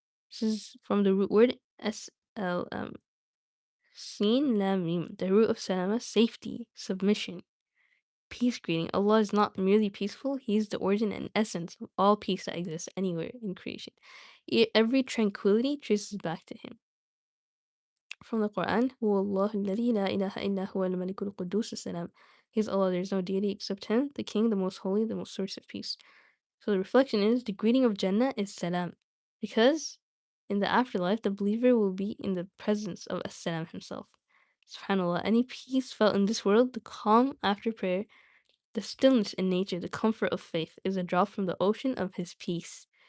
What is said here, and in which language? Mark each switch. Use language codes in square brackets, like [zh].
[en] This is from the root word SLM. Sin lam mim. The root of salama, safety, submission, peace greeting. Allah is not merely peaceful, He is the origin and essence of all peace that exists anywhere in creation. Every tranquility traces back to Him. From the Qur'an, [ar] هو الله الذي لا إله إلا هو الملك القدوس السلام. [en] He is Allah, there is no deity except Him, the King, the most holy, the most source of peace. So the reflection is the greeting of Jannah is salam, because in the afterlife the believer will be in the presence of As-Salam himself. SubhanAllah, any peace felt in this world, the calm after prayer, the stillness in nature, the comfort of faith, is a drop from the ocean of His peace.